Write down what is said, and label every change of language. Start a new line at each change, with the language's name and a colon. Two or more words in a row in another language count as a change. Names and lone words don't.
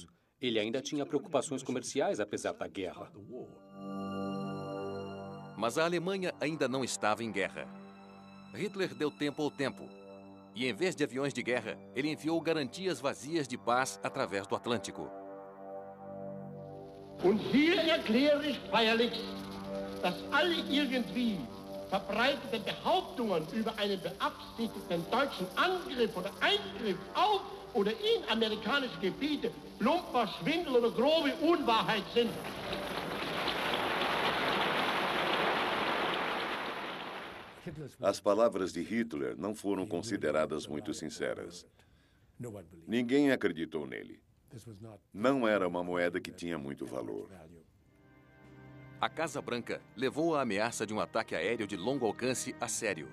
Portuguese: Ele ainda tinha preocupações comerciais apesar da guerra. Mas a Alemanha ainda não estava em guerra. Hitler deu tempo ao tempo. E em vez de aviões de guerra, ele enviou garantias vazias de paz através do Atlântico.
German: Und hier erkläre ich feierlichst, dass alle irgendwie verbreiteten Behauptungen über einen beabsichtigten deutschen Angriff oder Eingriff auf oder in amerikanische Gebiete plumper Schwindel oder grobe Unwahrheit sind.
Portuguese: As palavras de Hitler não foram consideradas muito sinceras. Ninguém acreditou nele. Não era uma moeda que tinha muito valor. A Casa Branca levou a ameaça de um ataque aéreo de longo alcance a sério.